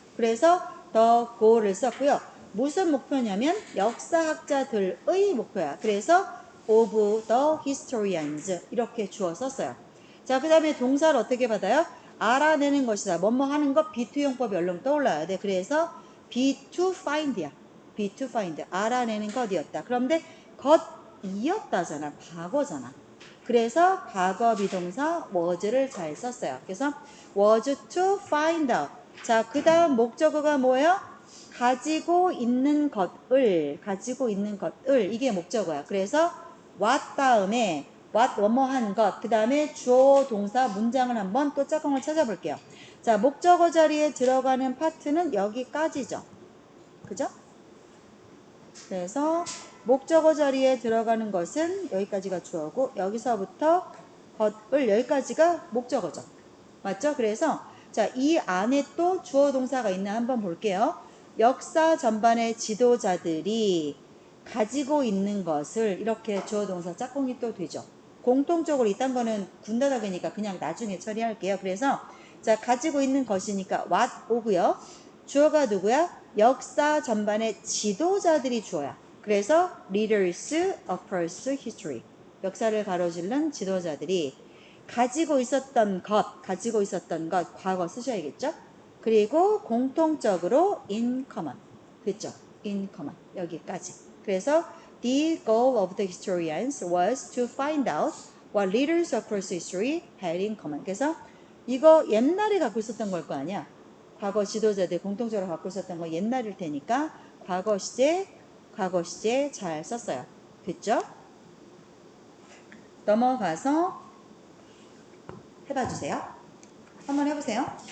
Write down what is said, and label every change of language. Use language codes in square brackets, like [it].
[ko] 그래서 [en] the goal [ko] 을 썼고요. 무슨 목표냐면 역사학자들의 목표야. 그래서 [en] of the historians [ko] 이렇게 주어 썼어요. 자, 그 다음에 동사를 어떻게 받아요? 알아내는 것이다. 뭐뭐 하는 것 be to용법이 얼른 떠올라야 돼. 그래서 [en] be to find야. be to find. [ko] 알아내는 것이었다. 그런데 것이었다잖아. 과거잖아. 그래서 과거 비동사 was를 잘 썼어요. 그래서 [en] was to find out. [ko] 자, 그 다음 목적어가 뭐예요? 가지고 있는 것을, 이게 목적어야. 그래서 [en] what [ko] 다음에 what 뭐뭐한 것, 그 다음에 주어 동사 문장을 한번 또 짝꿍을 찾아볼게요. 자, 목적어 자리에 들어가는 파트는 여기까지죠. 그죠? 그래서 목적어 자리에 들어가는 것은 여기까지가 주어고 여기서부터 것을 여기까지가 목적어죠. 맞죠? 그래서 자, 이 안에 또 주어 동사가 있나 한번 볼게요. 역사 전반의 지도자들이 가지고 있는 것을 이렇게 주어 동사 짝꿍이 또 되죠. 공통적으로 이딴 거는 군다닥이니까 그냥 나중에 처리할게요. 그래서 자, 가지고 있는 것이니까 [en] what [ko] 오고요. 주어가 누구야? 역사 전반의 지도자들이 주어야. 그래서 [en] leaders across history. [ko] 역사를 가로질른 지도자들이 가지고 있었던 것, 과거 쓰셔야겠죠? 그리고 공통적으로 [en] in common. [ko] 됐죠? [en] in common. [ko] 여기까지. 그래서 [en] the goal of the historians was to find out what leaders across history had in common. [ko] 그래서 이거 옛날에 갖고 있었던 걸 거 아니야? 과거 지도자들 공통적으로 갖고 있었던 거 옛날일 테니까 과거 시제 잘 썼어요. 됐죠? 넘어가서 해봐 주세요. 한번 해보세요.